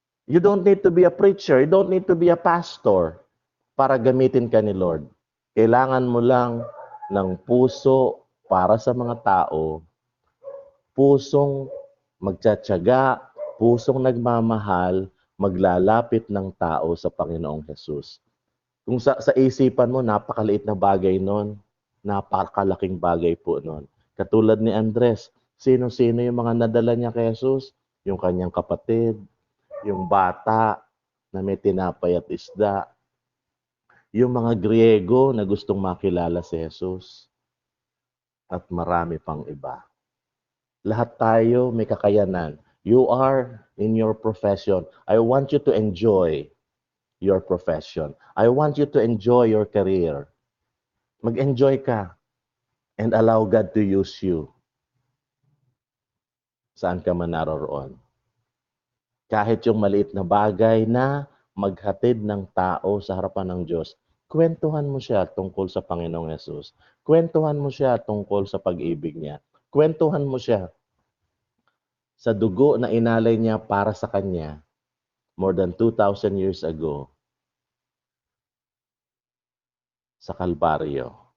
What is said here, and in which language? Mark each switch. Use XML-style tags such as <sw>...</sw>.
<en>You don't need to be a preacher. You don't need to be a pastor</en> <tl>para gamitin ka ni Lord. Kailangan mo lang ng puso para sa mga tao, pusong magtsatsaga, pusong nagmamahal, maglalapit ng tao sa Panginoong Jesus. Kung sa isipan mo, napakaliit na bagay nun, napakalaking bagay po nun. Katulad ni Andres, sino-sino yung mga nadala niya kay Jesus? Yung kanyang kapatid, yung bata na may tinapay at isda, yung mga Griego na gustong makilala si Jesus, at marami pang iba. Lahat tayo may kakayanan.</tl> <en>You are in your profession. I want you to enjoy your profession. I want you to enjoy your career.</en> <tl>Mag-enjoy ka</tl> <en>and allow God to use you.</en> <tl>Saan ka man naroroon. Kahit yung maliit na bagay na maghatid ng tao sa harapan ng Diyos, kwentuhan mo siya tungkol sa Panginoong Yesus. Kwentuhan mo siya tungkol sa pag-ibig niya. Kwentuhan mo siya sa dugo na inalay niya para sa kanya</tl> <en>more than 2,000 years ago</en> <tl>sa Kalbaryo.</tl>